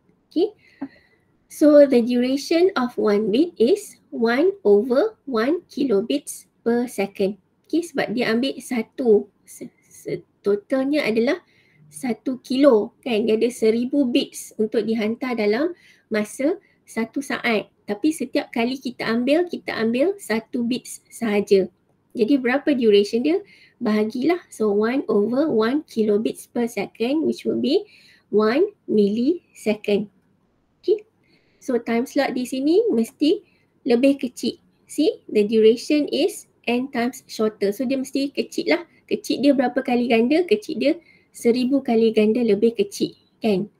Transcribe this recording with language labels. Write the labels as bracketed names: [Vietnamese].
[English] Okay, so the duration of 1 bit is 1 over 1 kilobits per second. [Malay] Okay, sebab dia ambil satu, totalnya adalah 1 kilo kan, dia ada 1000 bits untuk dihantar dalam masa 1 saat. Tapi setiap kali kita ambil 1 bits sahaja. Jadi berapa duration dia? Bahagilah. [English] So 1 over 1 kilobits per second, which will be 1 millisecond. Okay. [Malay] So time slot di sini mesti lebih kecil. [English] See, the duration is n times shorter. [Malay] So dia mesti kecil lah. Kecil dia berapa kali ganda? Kecil dia 1000 kali ganda lebih kecil kan.